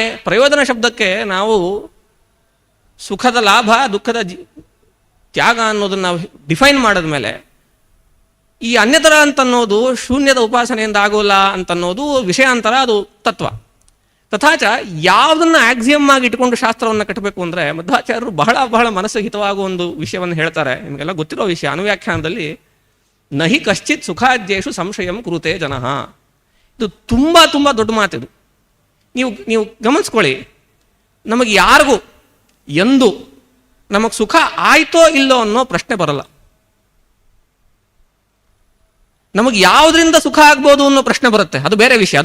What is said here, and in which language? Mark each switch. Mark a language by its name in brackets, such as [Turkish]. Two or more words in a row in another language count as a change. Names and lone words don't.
[Kannada] ಪ್ರಯೋಜನ ಶಬ್ದಕ್ಕೆ ನಾವು ಸುಖದ ಲಾಭ, ದುಃಖದ ತ್ಯಾಗ ಅನ್ನೋದನ್ನು ನಾವು ಡಿಫೈನ್ ಮಾಡಿದ್ಮೇಲೆ, ಈ ಅನ್ಯತರ ಅಂತನ್ನೋದು ಶೂನ್ಯದ ಉಪಾಸನೆಯಿಂದ ಆಗೋಲ್ಲ ಅಂತನ್ನೋದು ವಿಷಯಾಂತರ, ಅದು ತತ್ವ. ತಥಾಚ ಯಾವುದನ್ನು ಆಕ್ಸಿಯಮ್ ಆಗಿ ಇಟ್ಕೊಂಡು ಶಾಸ್ತ್ರವನ್ನು ಕಟ್ಟಬೇಕು ಅಂದರೆ, ಮಧ್ವಾಚಾರ್ಯರು ಬಹಳ ಮನಸ್ಸಿಗೆ ಹಿತವಾಗುವ ಒಂದು ವಿಷಯವನ್ನು ಹೇಳ್ತಾರೆ. ನಿಮಗೆಲ್ಲ ಗೊತ್ತಿರೋ ವಿಷಯ. [Sanskrit] ಅನುವ್ಯಾಖ್ಯಾನದಲ್ಲಿ ನಹಿ ಕಶ್ಚಿತ್ ಸುಖಾದ್ಯೇಷು ಸಂಶಯಂ ಕುರುತೆ ಜನಃ. [Kannada] ಇದು ತುಂಬ ದೊಡ್ಡ ಮಾತಿದು. ನೀವು ಗಮನಿಸ್ಕೊಳ್ಳಿ, ನಮಗೆ ಯಾರಿಗೂ ಎಂದು ನಮಗೆ ಸುಖ ಆಯ್ತೋ ಇಲ್ಲೋ ಅನ್ನೋ ಪ್ರಶ್ನೆ ಬರಲ್ಲ. ನಮಗೆ ಯಾವುದರಿಂದ ಸುಖ ಆಗ್ಬೋದು ಅನ್ನೋ ಪ್ರಶ್ನೆ ಬರುತ್ತೆ, ಅದು ಬೇರೆ ವಿಷಯ.